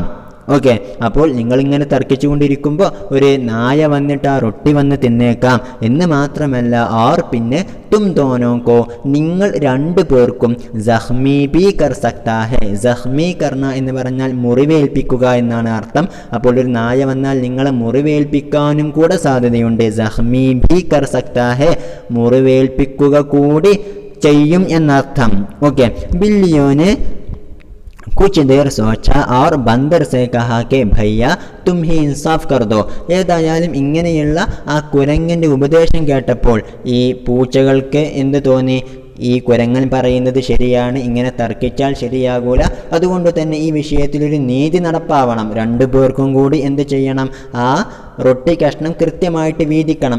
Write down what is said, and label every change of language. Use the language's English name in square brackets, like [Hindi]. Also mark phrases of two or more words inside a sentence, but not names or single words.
[Malayalam] ഓക്കെ, അപ്പോൾ നിങ്ങളിങ്ങനെ തർക്കിച്ചു കൊണ്ടിരിക്കുമ്പോൾ ഒരു നായ വന്നിട്ട് ആ റൊട്ടി വന്ന് തിന്നേക്കാം എന്ന് മാത്രമല്ല, ആർ പിന്നെ [Hindi] तुम दोनों को [Malayalam] നിങ്ങൾ രണ്ടു പേർക്കും [Hindi] ज़ख़्मी भी कर सकता है. ज़ख़्मी करना [Malayalam] എന്ന് പറഞ്ഞാൽ മുറിവേൽപ്പിക്കുക എന്നാണ് അർത്ഥം. അപ്പോൾ ഒരു നായ വന്നാൽ നിങ്ങളെ മുറിവേൽപ്പിക്കാനും കൂടെ സാധ്യതയുണ്ട്. [Hindi] ज़ख़्मी भी कर सकता है, [Malayalam] മുറിവേൽപ്പിക്കുക കൂടി ചെയ്യും എന്നർത്ഥം. [Hindi] ഓക്കെ, ബില്ലിയോന് कुछ देर सोचा और बंदर से कहा कि भैया तुम ही इंसाफ कर दो. [Malayalam] ഏതായാലും ഇങ്ങനെയുള്ള ആ കുരങ്ങൻ്റെ ഉപദേശം കേട്ടപ്പോൾ ഈ പൂച്ചകൾക്ക് എന്ത് തോന്നി? ഈ കുരങ്ങൻ പറയുന്നത് ശരിയാണ്, ഇങ്ങനെ തർക്കിച്ചാൽ ശരിയാകൂല, അതുകൊണ്ട് തന്നെ ഈ വിഷയത്തിലൊരു നീതി നടപ്പാവണം. രണ്ടു പേർക്കും കൂടി എന്ത് ചെയ്യണം? ആ റൊട്ടി കഷ്ണം കൃത്യമായിട്ട് വീതിക്കണം.